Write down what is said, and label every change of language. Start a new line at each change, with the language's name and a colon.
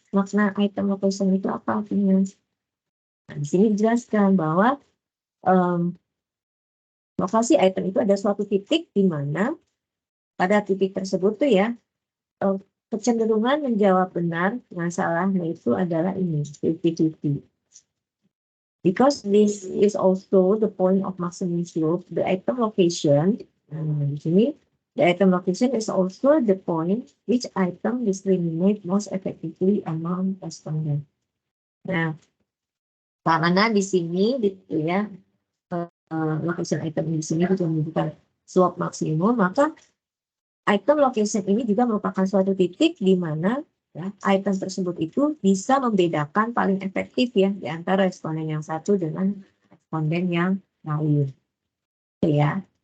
Indonesian: Makna item location itu apa artinya? Nah, di sini dijelaskan bahwa lokasi item itu ada suatu titik di mana pada titik tersebut tuh ya, kecenderungan menjawab benar dengan salahnya itu adalah ini, 50-50.
English: Because this is also the point of maximum slope, the item location,
Indonesian: di sini,
English: the item location is also the point which item discriminate most effectively among respondents.
Indonesian: Nah, karena di sini gitu ya, location item di sini itu menunjukkan slope maksimum, maka item location ini juga merupakan suatu titik di mana ya, item tersebut itu bisa membedakan paling efektif ya di antara responden yang satu dengan responden yang lain. Ya.